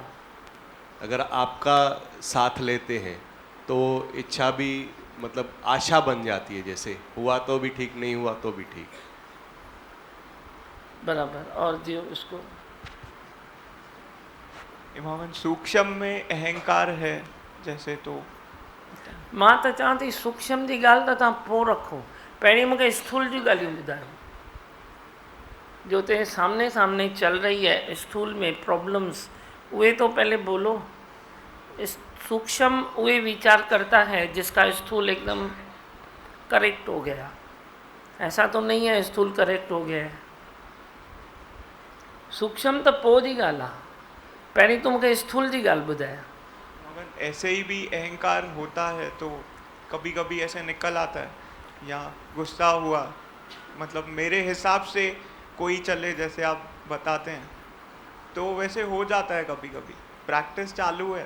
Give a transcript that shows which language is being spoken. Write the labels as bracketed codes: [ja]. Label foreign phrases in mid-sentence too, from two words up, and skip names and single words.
[hi] अगर आपका साथ लेते हैं तो इच्छा भी मतलब आशा बन जाती है, जैसे हुआ तो भी ठीक, नहीं हुआ तो भी ठीक। बराबर। और दियो इसको। इमामन सूक्ष्म में अहंकार है जैसे, तो [sd] मां त चवां थी सूक्ष्म जी ॻाल्हि त तव्हां पोइ रखो, पहिरीं मूंखे स्थूल जी ॻाल्हियूं ॿुधायो। [hi] जो ते सामने सामने चल रही है स्थूल में प्रॉब्लम्स, उहे तो पहले बोलो। सूक्ष्म उहे विचार करता है जिसका स्थूल एकदम करेक्ट हो गया। ऐसा तो नहीं है स्थूल करेक्ट हो गया है। [sd] सूक्ष्म तो पोइ जी ॻाल्हि आहे, पहिरीं तूं मूंखे स्थूल जी ॻाल्हि ॿुधाए। [hi] ऐसे ही भी अहंकार होता है तो कभी कभी ऐसे निकल आता है, या गुस्सा हुआ, मतलब मेरे हिसाब से कोई चले जैसे आप बताते हैं, तो वैसे हो जाता है कभी कभी। प्रैक्टिस चालू है।